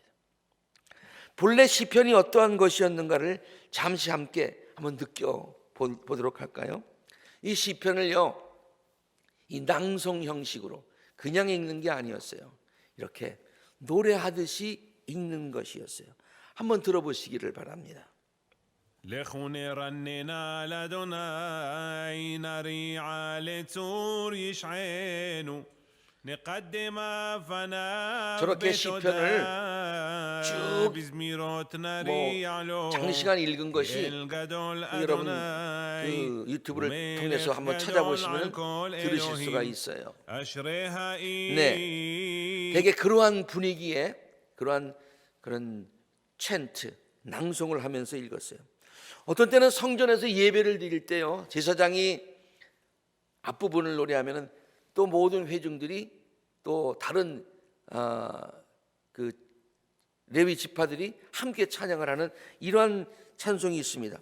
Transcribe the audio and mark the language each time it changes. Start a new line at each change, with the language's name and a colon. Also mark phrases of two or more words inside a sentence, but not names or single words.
Korean: 본래 시편이 어떠한 것이었는가를 잠시 함께 한번 느껴보도록 할까요? 이 시편을요, 이 낭송 형식으로 그냥 읽는 게 아니었어요. 이렇게 노래하듯이 읽는 것이었어요. 한번 들어보시기를 바랍니다.
Hebrew: לכו נרננה לאדוני נריע לצור ישענו נקדם פניו
Korean: 저렇게 시편을
Hebrew: בתודה
Korean: 쭉
Hebrew: בזמירות נריע לו
Korean: 장시간 읽은 것이
Hebrew: אל גדול
Korean: 여러분
Hebrew: אדוני
Korean: 그 유튜브를 통해서 한번 찾아보시면 들으실 수가 있어요.
Hebrew: אשרי האיש
Korean: 되게 그러한 분위기에 그런 챈트 낭송을 하면서 읽었어요. 어떤 때는 성전에서 예배를 드릴 때요, 제사장이 앞부분을 노래하면은 또 모든 회중들이 또 다른 그 레위 지파들이 함께 찬양을 하는 이러한 찬송이 있습니다.